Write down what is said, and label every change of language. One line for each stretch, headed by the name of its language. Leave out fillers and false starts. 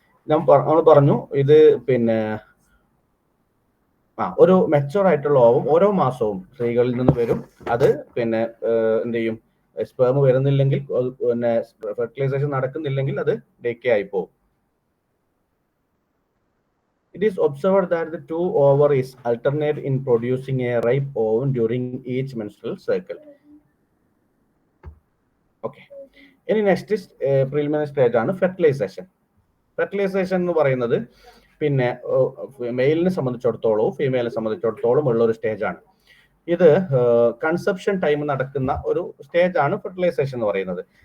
Malayalam: നമ്മൾ പറഞ്ഞു ഇത് പിന്നെ ഒരു മെച്ചൂർ ആയിട്ടുള്ള ഓവം ഓരോ മാസവും സ്ത്രീകളിൽ നിന്ന് വരും. അത് പിന്നെ എന്ത് ചെയ്യും, സ്പേം വരുന്നില്ലെങ്കിൽ, പിന്നെ ഫെർട്ടിലൈസേഷൻ നടക്കുന്നില്ലെങ്കിൽ അത് ഡേക്കേ ആയി പോകും.
English: It is observed that the 2 ovaries alternate in producing a ripe ovum during each menstrual cycle. Okay.
Malayalam: ഇനി നെക്സ്റ്റ് പ്രിലിമിനറി സ്റ്റേജ് ആണ് ഫെർട്ടിലൈസേഷൻ. ഫെർട്ടിലൈസേഷൻ എന്ന് പറയുന്നത് പിന്നെ മെയിലിനെ സംബന്ധിച്ചിടത്തോളവും ഫീമെയിലിനെ സംബന്ധിച്ചിടത്തോളം ഉള്ള ഒരു സ്റ്റേജാണ്. ഇത് കൺസെപ്ഷൻ ടൈം നടക്കുന്ന ഒരു സ്റ്റേജാണ് ഫെർട്ടിലൈസേഷൻ എന്ന് പറയുന്നത്.